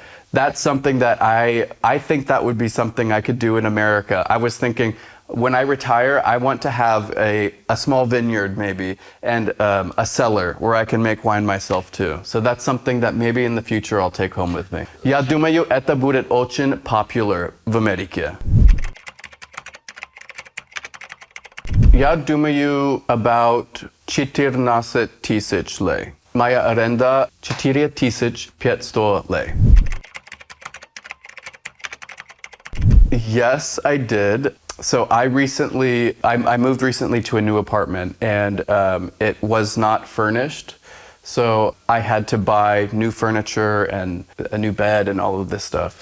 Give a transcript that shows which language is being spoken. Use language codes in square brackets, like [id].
[en] That's something that I think that would be something I could do in America. I was thinking, when I retire, I want to have a small vineyard maybe, and a cellar where I can make wine myself too. So that's something that maybe in the future I'll take home with me. [ru] Я думаю, это будет очень popular в Америке. Я думаю, about 14 тысяч лей. Моя аренда 4500 лей. [en] Yes, I did. So I moved recently to a new apartment, and it was not furnished. So I had to buy new furniture and a new bed and all of this stuff.